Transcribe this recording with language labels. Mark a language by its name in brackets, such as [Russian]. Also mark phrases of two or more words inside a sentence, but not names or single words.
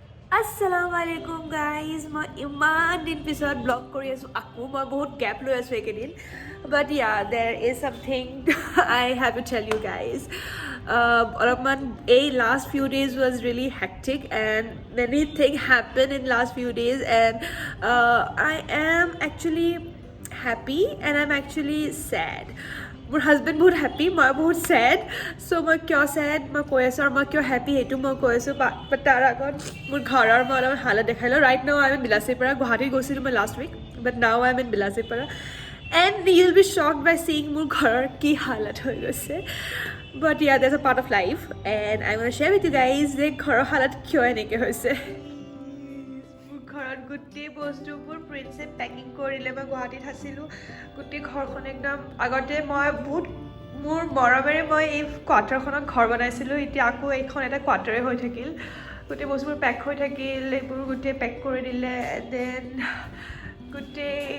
[Arabic] Assalamu alaikum guys. [Assamese] মই ইমান দিন পিছত ব্লগ কৰি আছোঁ আকৌ মই বহুত গেপ লৈ আছোঁ এইকেইদিন [English] but yeah there is something I have to tell you guys. [Assamese] অলপমান এই [English] last few days was really hectic and many things happened in last few days and I am actually happy and I'm actually sad. [Assamese] মোৰ হাজবেণ্ড বহুত হেপ্পী মই বহুত [English] sad so' [Assamese] মই কিয় ছেড মই কৈ আছোঁ আৰু মই কিয় হেপ্পী সেইটো মই কৈ আছোঁ বাট তাৰ আগত মোৰ ঘৰৰ মই অলপমান হালত দেখাই লওঁ [English] right now I am in Bilasipara [Assamese] গুৱাহাটীত গৈছিলোঁ মই [English] last week but now I am in Bilasipara and you will be shocked by seeing [Assamese] মোৰ ঘৰৰ কি হালত হৈ গৈছে [English] but yeah that's a part of life and I want share with you guys [Assamese] যে ঘৰৰ হালত কিয় এনেকৈ হৈছে ঘৰত গোটেই বস্তুবোৰ প্ৰিন্সে পেকিং কৰিলে মই গুৱাহাটীত আছিলোঁ গোটেই ঘৰখন একদম আগতে মই বহুত মোৰ মৰমেৰে মই এই কোৱাৰ্টাৰখনত ঘৰ বনাইছিলোঁ এতিয়া আকৌ এইখন এটা কোৱাৰ্টাৰে হৈ থাকিল গোটেই বস্তুবোৰ পেক হৈ থাকিল এইবোৰ গোটেই পেক কৰি দিলে দেন গোটেই